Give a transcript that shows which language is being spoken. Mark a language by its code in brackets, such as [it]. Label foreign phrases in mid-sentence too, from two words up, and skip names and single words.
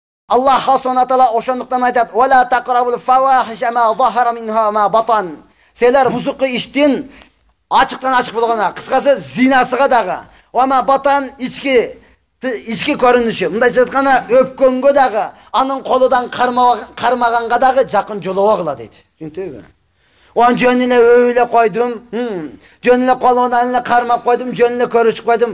[ar] الله سبحانه تعالى [ky] ошондуктан айтат: [ar] "ولا تقربوا الفواحش ما ظهر منها وما بطن." [ky] Силер бузукы иштин ачыктан ачык болгона, кыскасы зинасыга дагы, [ar] وما بطن [ky] ички көрүнүшү. Мындай жатканда өпкөнгө дагы, анын колудан кармаганга дагы жакын жолобогула дейт. Түшүндүңбү? Он жөн эле өйлө койдум, жөн эле колудан эле кармап койдум, жөн эле көрүшүп койдум.